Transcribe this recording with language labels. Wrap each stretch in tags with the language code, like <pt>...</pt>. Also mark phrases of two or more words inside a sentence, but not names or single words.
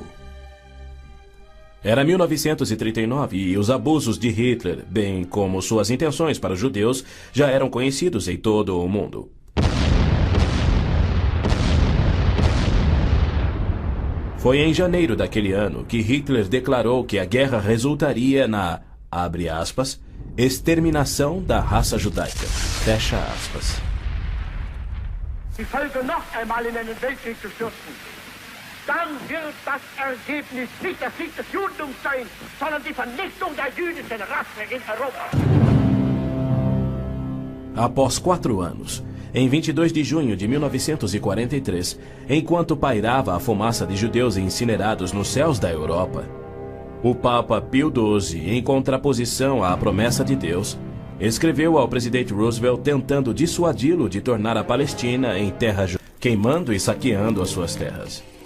<pt>Era 1939 e os abusos de Hitler, bem como suas intenções para os judeus, já eram conhecidos em todo o mundo. Foi em janeiro daquele ano que Hitler declarou que a guerra resultaria na, abre aspas, exterminação da raça judaica, fecha aspas.</pt> <de>Die Völker noch einmal in einen Weltkrieg zu stürzen, dann wird das Ergebnis nicht der Sieg des Judentums sein, sondern die Vernichtung der jüdischen Rasse in Europa.</de> <pt>Após 4 anos, em 22 de junho de 1943, enquanto pairava a fumaça de judeus incinerados nos céus da Europa, o Papa Pio XII, em contraposição à promessa de Deus, escreveu ao presidente Roosevelt tentando dissuadi-lo de tornar a Palestina em terra judaica, queimando e saqueando as suas terras.</pt>